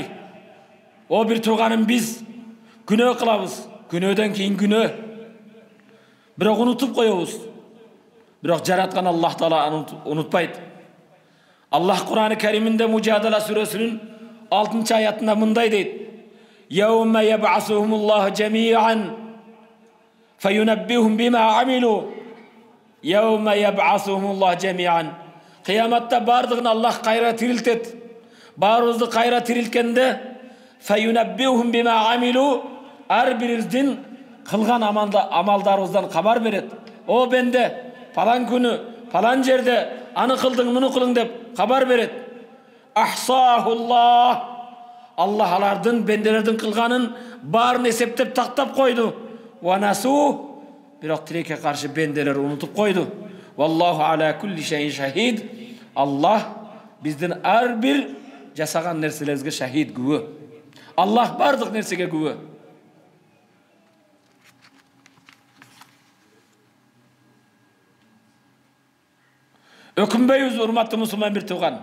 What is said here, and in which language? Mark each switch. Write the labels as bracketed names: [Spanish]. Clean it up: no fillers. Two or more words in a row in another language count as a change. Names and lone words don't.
[Kyrgyz] О бир тууганым, биз күнөө кылабыз. Күнөөдөн кийин күнөө. Бирок унутуп коебуз. Бирок жараткан Аллах Таала унутпайт. Аллах Кур'ан-ы Кериминде Мужадала сүрөсүнүн 6 аятында мындай дейт: [Arabic] يوم يبعثهم الله جميعا فينبئهم بما عملوا. يوم يبعثهم الله جميعا. [Kyrgyz] Kıyamatта бардығын Аллах кайра тирилтет. Баарыбызды кайра тирилткенде [Arabic] فينبئهم بما عملوا, [Kyrgyz] ар бирибиздин кылган амалдарыбыздан кабар берет. О бенде, палан күнү, палан жерде аны кылдың, муну кылың деп кабар берет. [Arabic] أحصاه الله. [Kyrgyz] Аллах алардын, бенделердин кылганын барын эсептеп тактап койду. [Arabic] ونسوه, [Kyrgyz] бирок тилекке каршы бенделер унутуп койду. [Arabic] والله على كل شيء شهيد. [Kyrgyz] Аллах биздин ар бир жасаган нерселерибизге шахид, күбө. Аллах бардык нерсеге күбө. Өкүнбөйбүз, урматтуу мусулман бир тууган.